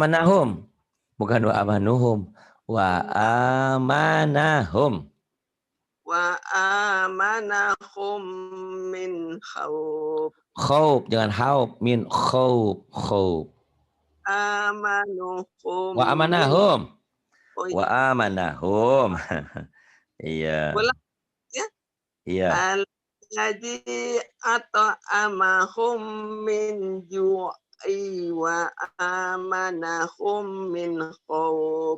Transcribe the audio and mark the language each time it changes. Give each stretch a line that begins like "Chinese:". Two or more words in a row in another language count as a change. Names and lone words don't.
Arabic: amanahum. Bukan وآمنهم. وآمنهم. وآمنهم من خوف. Khauf. Jangan هوب. من خوف. خوف. Amanuhum Wa min amanahum. oh Wa
Indonesian: iya.
Arabic: amanahum. Iya.
Indonesian: Ulang ya. Iya.
Arabic: الذي أطعمهم من جوع وآمنهم من خوف.